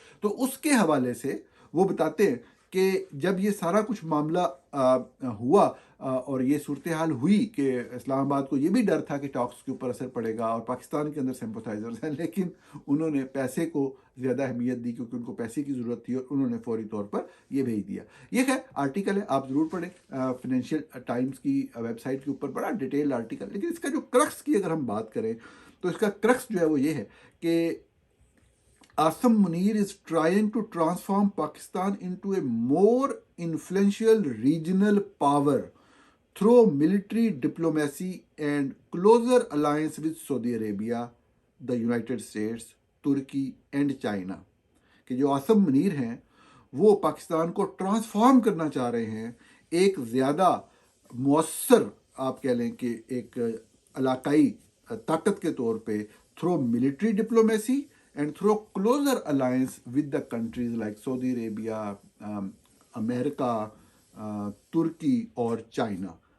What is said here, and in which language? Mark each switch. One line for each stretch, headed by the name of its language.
Urdu: تو اس کے حوالے سے وہ بتاتے ہیں کہ جب یہ سارا کچھ معاملہ ہوا اور یہ صورتحال ہوئی کہ اسلام آباد کو یہ بھی ڈر تھا کہ ٹاکس کے اوپر اثر پڑے گا اور پاکستان کے اندر سمپتھائزرز ہیں، لیکن انہوں نے پیسے کو زیادہ اہمیت دی کیونکہ ان کو پیسے کی ضرورت تھی اور انہوں نے فوری طور پر یہ بھیج دیا. یہ خیر آرٹیکل ہے، آپ ضرور پڑھیں، فائنینشیل ٹائمز کی ویب سائٹ کے اوپر بڑا ڈیٹیل آرٹیکل. لیکن اس کا جو کرکس کی اگر ہم بات کریں تو اس کا کرکس جو ہے وہ یہ ہے کہ
English: Asim Munir is trying to transform Pakistan into a more influential regional power through military diplomacy and closer alliance with Saudi Arabia, the United States, Turkey and China.
Urdu: کہ جو عاصم منیر ہیں وہ پاکستان کو ٹرانسفارم کرنا چاہ رہے ہیں ایک زیادہ مؤثر، آپ کہہ لیں کہ ایک علاقائی طاقت کے طور پہ،
English: through military diplomacy and through closer alliance with the countries like Saudi Arabia, America,
Urdu: ترکی اور چائنا.